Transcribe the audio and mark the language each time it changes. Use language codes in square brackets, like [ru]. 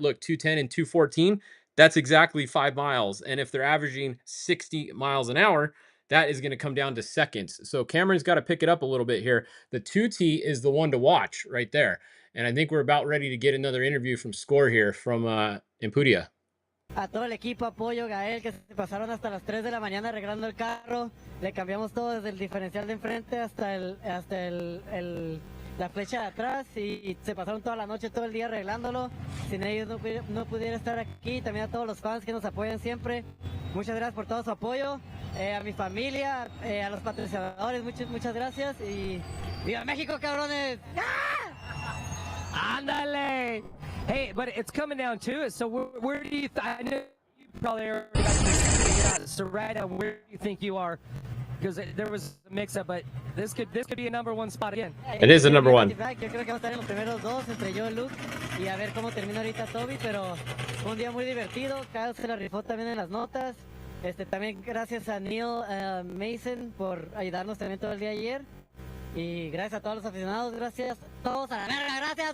[en] Look, 2:10 and 2:14, that's exactly 5 miles. And if they're averaging 60 miles an hour, that is going to come down to seconds. So Cameron's got to pick it up a little bit here. The 2T is the one to watch right there. And I think we're about ready to get another interview from Score here from Ampudia. [es] A todo el equipo, apoyo, Gael, que se pasaron hasta las 3 de la mañana arreglando el carro. Le cambiamos todo desde el diferencial de enfrente hasta la flecha de atrás y se pasaron toda la noche, todo el día arreglándolo. Sin ellos no pudiera estar aquí. También a todos los fans que nos apoyan siempre. Muchas gracias por todo su apoyo. A mi familia, a los patrocinadores, muchas gracias. Y ¡viva México, cabrones! ¡Ah! Ándale! [en] Hey, but it's coming down to it. So where do you? I know you probably already got this figured out. So right now, where do you think you are? Because there was a mix-up, but this could be a number one spot again. It is a number one. [es] Yo creo que va a estar en los primeros dos entre yo y Luke y a ver cómo termina ahorita Toby, pero fue un día muy divertido. Kyle se la rifó también en las notas. También gracias a Neil Mason por ayudarnos también todo el día ayer. Y gracias a todos los aficionados, gracias todos a la verga, gracias.